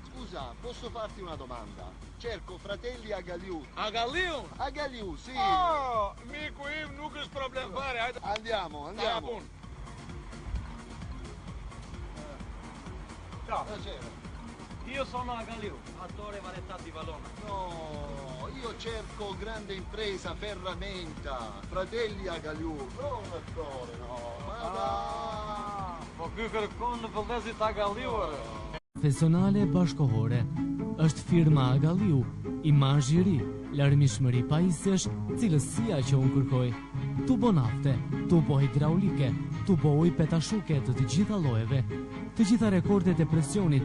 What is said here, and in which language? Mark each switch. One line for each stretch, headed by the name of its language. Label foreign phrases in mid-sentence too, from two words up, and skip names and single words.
Italian: Scusa, posso farti una domanda? Cerco fratelli Agaliu. Agaliu? Agaliu, sì.
Albanian: Oh, miku im, nuk është problem fare. Hajde.
Italian: Andiamo. Ciao. Piacere. Io sono Agaliu, attore varietà di Valona. No, io cerco grande impresa, ferramenta. Fratelli Agaliu, non attore, no.
Albanian: Po ky kërkon në vëllezit Agaliu. Profesionale bashkohore është firma Agaliu, imazh i ri, larmishmëri pajisjesh, cilësia që unë kërkoj. Tubo nafte, tubo hidraulike, tubo ujë petashuke të gjitha llojeve, të gjitha rekordet e presionit